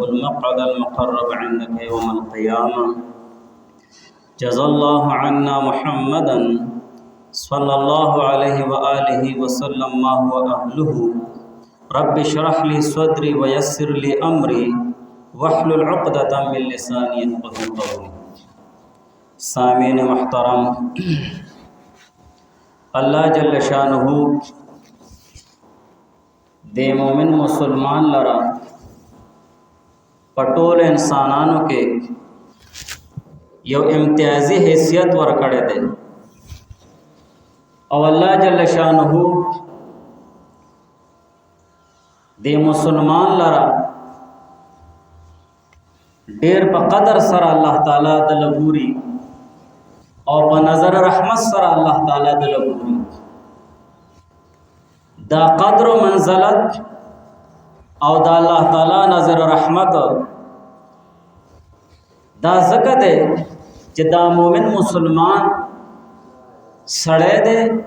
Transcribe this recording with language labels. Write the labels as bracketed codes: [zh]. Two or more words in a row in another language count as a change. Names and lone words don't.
[ar] المقعد المقرب عندك يوم القيامة جزا الله عنا محمدا صلى الله عليه وآله وسلم ما هو أهله رب اشرح لي صدري ويسر لي أمري واحلل عقدة من لساني يفقهوا قولي [ps] سامعین محترم اللہ جل شانہ دے مومن مسلمان لرا پٹول انسانانو کے یو امتیازی حیثیت ورکڑے دے او اللہ جل شانہ دے مسلمان لرا ډیر په قدر سره الله تعالی د لګوري او په نظر رحمت سره الله تعالی د لګوري دا قدر و منزلت او دا الله تعالی نظر رحمت دا زکه ده چې دا مومن مسلمان سړی دی